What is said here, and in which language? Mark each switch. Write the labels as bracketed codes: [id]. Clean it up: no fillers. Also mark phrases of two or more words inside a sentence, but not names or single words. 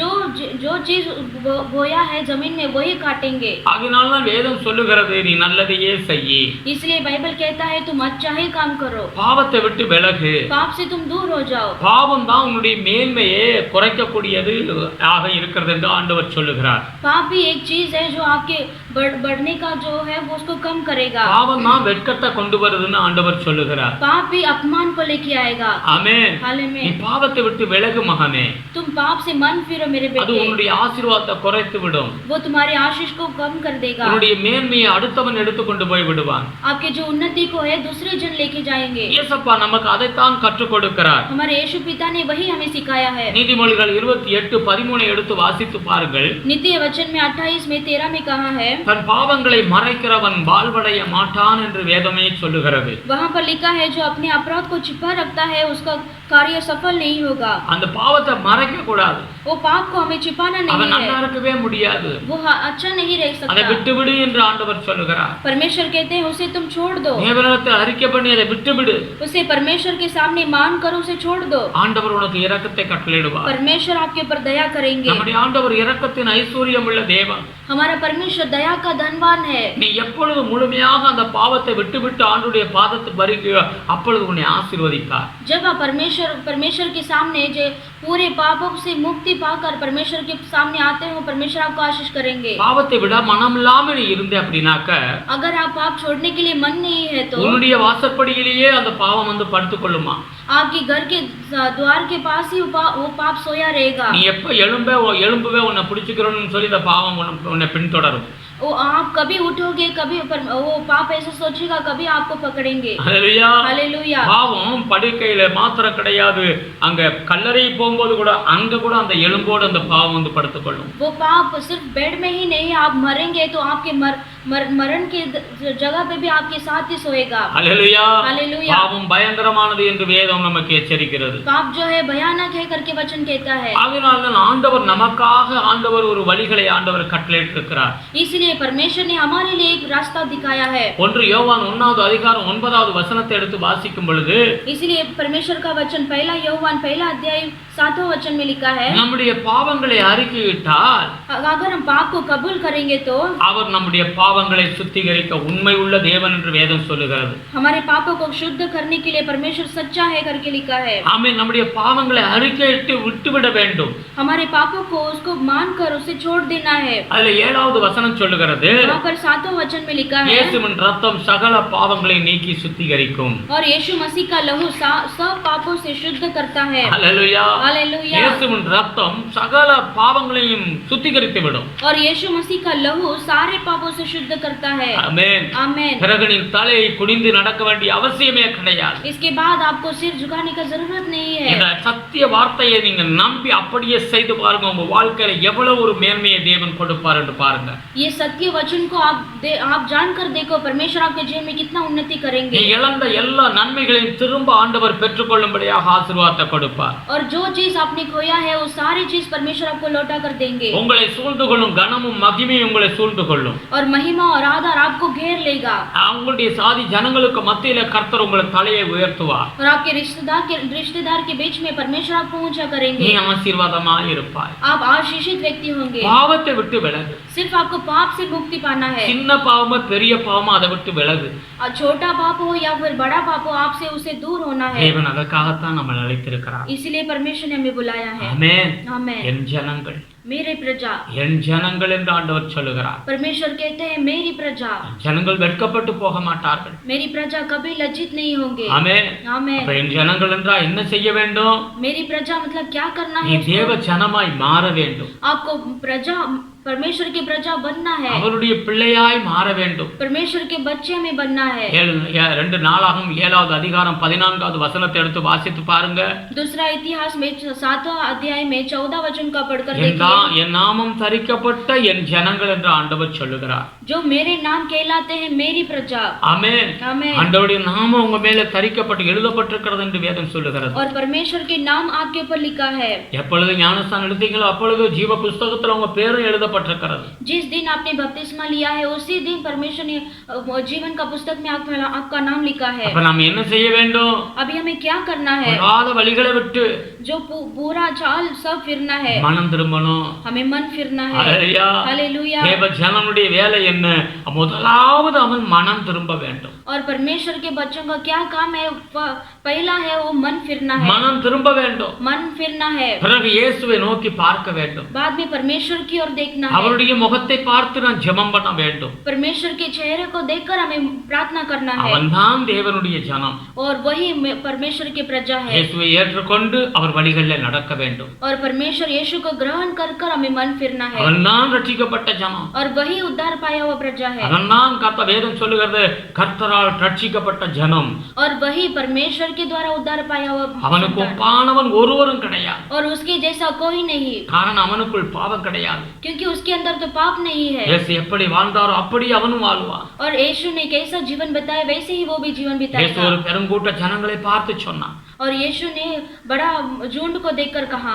[hi] जो चीज बोया है जमीन में वही काटेंगे. [ta] ஆகினால தான் வேதம் சொல்லுகிறது நீ நல்லதையே செய். [hi] इसलिए बाइबल कहता है तुम अच्छा ही काम करो. [ta] பாவத்தை விட்டு விலகு. [hi] पाप से तुम दूर हो जाओ. [ta] பாவம் தான் உன்னுடைய மேன்மையை குறைக்கக்கூடியது ஆக இருக்கிறது என்று ஆண்டவர் சொல்லுகிறார். [hi] पाप भी एक चीज है जो आपके बढ़ने का जो है वो उसको कम करेगा. [ta] பாவம் தான் வெட்கத்தை கொண்டு வருதுன்னு ஆண்டவர் சொல்லுகிறார். [hi] पाप भी अपमान को लेके आएगा. [ta] ஆமென். [hi] हालेलुया. [ta] நீ பாவத்தை விட்டு விலகு மகனே. [hi] तुम पाप से मन फिरो मेरे बेटे. [ta] அது உன்னுடைய ஆசீர்வாதத்தை குறைத்து விடும். [hi] वो तुम्हारे आशीष को कम कर देगा. [ta] உன்னுடைய மேன்மையை அடுத்தவன் எடுத்து கொண்டு போய் விடுவான். [hi] आपके जो उन्नति को है दूसरे जन लेके जाएंगे. [ta] இயேசுப்பா நமக்கு அதைத்தான் கற்றுக் கொடுக்கிறார். [hi] हमारे यीशु पिता ने वही हमें सिखाया है. [ta] நீதிமொழிகள் 28:13 எடுத்து வாசித்து பாருங்கள். [hi] नित्य वचन में 28 में 13 में कहा है, [ta] தன் பாவங்களை மறைக்கிறவன் வாழ்வடைய மாட்டான் என்று வேதமே சொல்லுகிறது. [hi] वहाँ पर लिखा है जो अपने अपराध को छिपा रखता है उसका कार्य सफल नहीं होगा. [ta] அந்த பாவத்தை மறைக்க கூடாது. [hi] वो पाप को हमें छिपाना नहीं [ta] அவன் நல்லா [hi] है. [ta] இருக்கவே முடியாது. [hi] वो अच्छा नहीं रह [ta] அதை [hi] सकता. [ta] விட்டுவிடு என்று ஆண்டவர் சொல்லுகிறார். [hi] परमेश्वर कहते हैं उसे तुम छोड़ दो. [ta] தேவனிடத்தில் அறிக்கை பண்ணி அதை விட்டுவிடு. [hi] उसे परमेश्वर के सामने मान कर उसे छोड़ दो. [ta] ஆண்டவர் உனக்கு இரக்கத்தை கட்டளையிடுவார். [hi] परमेश्वर आपके ऊपर दया करेंगे. [ta] நம்முடைய ஆண்டவர் இரக்கத்தின் ஐஸ்வர்யம் உள்ள தேவன். [hi] हमारा परमेश्वर दया का धनवान है. [ta] நீ எப்பொழுது முழுமையாக அந்த பாவத்தை விட்டுவிட்டு ஆண்டுடைய பாதத்துக்கு வருகிறியோ அப்பொழுது உன்னை ஆசீர்வதிப்பார். [hi] जब आप परमेश्वर के सामने जो पूरे पापों से मुक्ति पाकर परमेश्वर के सामने आते हो परमेश्वर आपको आशीष करेंगे. [ta] பாவத்தை விட மனம் இல்லாம நீ இருந்தே அப்படினாக்க [hi] अगर आप पाप छोड़ने के लिए मन नहीं है तो [ta] உன்னுடைய வாசற்படியிலேயே அந்த பாவம் வந்து படுத்துக் கொள்ளுமா. [hi] आपके घर के द्वार के पास ही वो पाप सोया रहेगा. [ta] நீ எப்ப எழும்புவே உன்னை பிடிச்சுக்கிறோன்னு சொல்லி இந்த பாவம் உன்னை பின்தொடரும். [hi] वो आप कभी उठोगे कभी वो पाप ऐसा सोचेगा कभी आपको पकड़ेंगे. हालेलुया. हालेलुया. [ta] பாவம் படுக்கையில மாத்திரம் கிடையாது, அங்க கல்லறை போகும்போது கூட அங்க கூட அந்த எலும்போடு அந்த பாவம் வந்து படுத்துக்கொள்ளும். [hi] वो पाप सिर्फ बेड में ही नहीं आप मरेंगे तो आपके मरण के जगह पे भी आपके साथ ही सोएगा। [ta] அல்லேலூயா. [hi] हालेलुया। [ta] பாவம் பயங்கரமானது என்று வேதம் நமக்கு எச்சரிக்கிறது. [hi] पाप जो है भयानक है करके वचन कहता है। [ta] அதனால்தான் ஆண்டவர் நமக்காக ஆண்டவர் ஒரு வழிகளை ஆண்டவர் கட்டளையிட்டிருக்கிறார். [hi] इसलिए परमेश्वर ने हमारे लिए एक रास्ता दिखाया है। [ta] 1 யோவான் 1வது அதிகாரம் 9வது வசனத்தை எடுத்து வாசிக்கும் பொழுது [hi] इसलिए परमेश्वर का वचन 1 யோவான் 1 अध्याय 7वें वचन में लिखा है, [ta] நம்முடைய பாவங்களை அறிக்கையிட்டால் [hi] अगर हम पाप को कबूल करेंगे तो [ta] அவர் நம்முடைய பாவங்களை சுத்திகரிக்க உண்மை உள்ள தேவன் என்று வேதம் சொல்லுகிறது. [hi] हमारे पापों को शुद्ध करने के लिए परमेश्वर सच्चा है करके लिखा है। [ta] ஆமென். நம்முடைய பாவங்களை அறிக்கையிட்டு விட்டுவிட வேண்டும். [hi] हमारे पापों को उसको मानकर उसे छोड़ देना है। [ta] அதுல 7வது வசனம் சொல்லுகிறது, [hi] वहाँ पर 7वें वचन में लिखा है, [ta] இயேசுவின் ரத்தம் சகல பாவங்களை நீக்கி சுத்திகரிக்கும். [hi] और यीशु मसीह का लहू सब पापों से शुद्ध करता है। [ta] அல்லேலூயா. [hi] हालेलुया। [ta] இயேசுவின் ரத்தம் சகல பாவங்களையும் சுத்திகரித்து விடும். [hi] और यीशु मसीह का लहू सारे पापों से शुद्ध करता है। [ta] ஆமென். [hi] आमेन। [ta] பிறகு நீ தலையை குனிந்து நடக்க வேண்டிய அவசியமே கிடையாது. [hi] इसके बाद आपको सिर झुकाने का जरूरत नहीं है। [ta] இந்த சத்திய வார்த்தையை நீங்க நம்பி அப்படியே செய்து பாருங்க, உங்க வாழ்க்கையில எவ்வளவு ஒரு மேன்மையை தேவன் கொடுப்பார் என்று பாருங்க. [hi] ये सत्य वचन को आप जानकर देखो, परमेश्वर आपके जीवन में कितना उन्नति [ta] நீ [hi] करेंगे। [ta] இழந்த எல்லா நன்மைகளையும் திரும்ப ஆண்டவர் பெற்றுக்கொள்ளும்படியாக ஆசீர்வாதத்தை கொடுப்பார். [hi] और जो चीज आपने खोया है वो सारी चीज परमेश्वर आपको लौटा कर देंगे। [ta] உங்களை சூழ்ந்து கொள்ளும் கனமும் மகிமையும் உங்களை சூழ்ந்து கொள்ளும். [hi] और महिमा और आदर आपको घेर लेगा। [ta] உங்களுடைய சாதி ஜனங்களுக்கு மத்தியில கர்த்தர் உங்களை தலையை உயர்த்துவார். [hi] और आपके रिश्तेदार के बीच में परमेश्वर आपको ऊंचा [ta] நீ [hi] करेंगे। [ta] ஆசீர்வாதமாய் இருப்பாய். [hi] आप आशीषित व्यक्ति होंगे। [ta] பாவத்தை விட்டு விலகு. [hi] सिर्फ आपको पाप से मुक्ति पाना है। [ta] சின்ன பாவமா பெரிய பாவமா அதை விட்டு விலகு. [hi] और छोटा पाप हो या फिर बड़ा पाप हो, आपसे उसे दूर होना है। [ta] தேவன் அதற்காகத்தான் நம்ம அழைத்திருக்கிறார். [hi] इसलिए परमेश्वर ने हमें बुलाया है। [ta] ஆமென். [hi] आमेन। [ta] என் ஜனங்கள், [hi] मेरे प्रजा, [ta] என் ஜனங்கள் என்று ஆண்டவர் சொல்லுகிறார். [hi] परमेश्वर कहते हैं मेरी प्रजा। [ta] ஜனங்கள் வெட்கப்பட்டு போக மாட்டார்கள். [hi] मेरी प्रजा कभी लज्जित नहीं होंगे। [ta] ஆமென். [hi] आमेन। [ta] அப்ப என் ஜனங்கள் என்றா என்ன செய்ய வேண்டும்? [hi] मेरी प्रजा मतलब क्या करना [ta] நீ [hi] है? [ta] தேவ ஜனமாய் மாற வேண்டும். [hi] आपको प्रजा परमेश्वर की प्रजा बनना है। [ta] அவருடைய பிள்ளையாய் மாற வேண்டும். [hi] परमेश्वर के बच्चे में बनना है। [ta] 2 நாளாகும் 7வது அதிகாரம் 14வது வசனத்தை எடுத்து வாசித்து பாருங்க. [hi] दूसरा इतिहास में 7वां अध्याय में 14 वचन का पढ़कर [ta] என் [hi] देखिए। [ta] என் நாமம் தரிக்கப்பட்ட என் ஜனங்கள் என்று ஆண்டவர் சொல்லுகிறார். [hi] जो मेरे नाम कहलाते हैं मेरी प्रजा। [ta] ஆமென். [hi] आमेन। [ta] ஆண்டவருடைய நாமம் உங்க மேல தரிக்கப்பட்டு எழுதப்பட்டிருக்கிறது என்று வேதம் சொல்லுகிறது. [hi] और परमेश्वर के नाम आपके ऊपर लिखा है। [ta] எப்பொழுது ஞானஸ்தானம் எடுத்தீங்களோ அப்பொழுது ஜீவ புஸ்தகத்துல உங்க பேரும் எழுதப்பட்டிருக்கிறது. [hi] जिस दिन आपने बपतिस्मा लिया है उसी दिन परमेश्वर ने जीवन का पुस्तक में आपका नाम लिखा है। [ta] அப்ப நாம என்ன செய்ய வேண்டும்? [hi] अभी हमें क्या करना है? [ta] பொல்லாத வழிகளை விட்டு [hi] जो पूरा चाल सब फिरना है। [ta] மனம் திரும்பணும். [hi] हमें मन फिरना है। [ta] ஹல்லேலூயா. [hi] हालेलुया। [ta] தேவ ஜனனுடைய வேலை என்ன? முதலாவது அவன் மனம் திரும்ப வேண்டும். [hi] और परमेश्वर के बच्चों का क्या काम है? पहला है वो मन फिरना है। [ta] மனம் திரும்ப வேண்டும். [hi] मन फिरना है। [ta] பிறகு இயேசுவை நோக்கி பார்க்க வேண்டும். [hi] बाद में परमेश्वर की ओर देखना है। [ta] அவருடைய முகத்தை பார்த்து நான் ஜெபம் பண்ண வேண்டும். [hi] परमेश्वर के चेहरे को देखकर हमें प्रार्थना करना है। [ta] அவன்தான் தேவனுடைய ஜனம். [hi] और वही परमेश्वर की प्रजा है। [ta] இயேசுவை ஏற்றுக்கொண்டு அவர் வழிகளில் நடக்க வேண்டும். [hi] और परमेश्वर यीशु को ग्रहण कर हमें मन फिरना है। [ta] அவன்தான் ரட்சிக்கப்பட்ட ஜனம். [hi] और वही उद्धार पाया हुआ प्रजा है। [ta] அவன்தான் கர்த்தர் வேதம் சொல்லுகிறது கர்த்தரால் ரட்சிக்கப்பட்ட ஜனம். [hi] और वही परमेश्वर के द्वारा उद्धार पाया हुआ [ta] அவனுக்கு [hi] संतान। [ta] ஒப்பானவன் ஒருவரும் கிடையாது. [hi] और उसके जैसा कोई नहीं, [ta] காரணம் அவனுக்குள் பாவம் கிடையாது. [hi] क्योंकि उसके अंदर तो पाप नहीं है। [ta] இயேசு எப்படி வாழ்ந்தாரோ அப்படி அவனும் வாழ்வான். [hi] और यीशु ने कैसा जीवन बताया वैसे ही वो भी जीवन [ta] இயேசு [hi] बिताएगा। [ta] ஒரு பெருங்கூட்ட ஜனங்களை பார்த்து சொன்னான். [hi] और यीशु ने बड़ा झुंड को देखकर कहा,